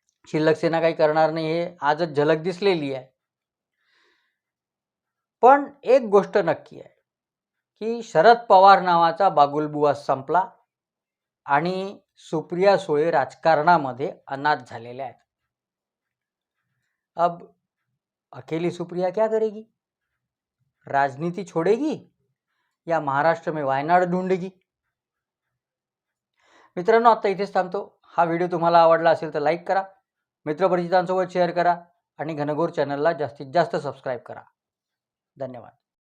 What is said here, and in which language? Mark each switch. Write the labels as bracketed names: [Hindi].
[Marathi] शिल्लक सेना काही करणार नाही हे आजच झलक दिसलेली आहे. पण एक गोष्ट नक्की आहे की शरद पवार नावाचा बागुलबुवा संपला आणि सुप्रिया सुळे राजकारणामध्ये अनाथ झालेल्या आहेत. [Hindi] अब अकेली सुप्रिया क्या करेगी? राजनीति छोड़ेगी या महाराष्ट्र में वायनाड ढूंढेगी? [Marathi] मित्रांनो, आता इथेच थांबतो. हा व्हिडिओ तुम्हाला आवडला असेल तर लाईक करा, मित्रपरिचितांसोबत शेअर करा आणि घनघोर चॅनलला जास्तीत जास्त सबस्क्राईब करा. धन्यवाद.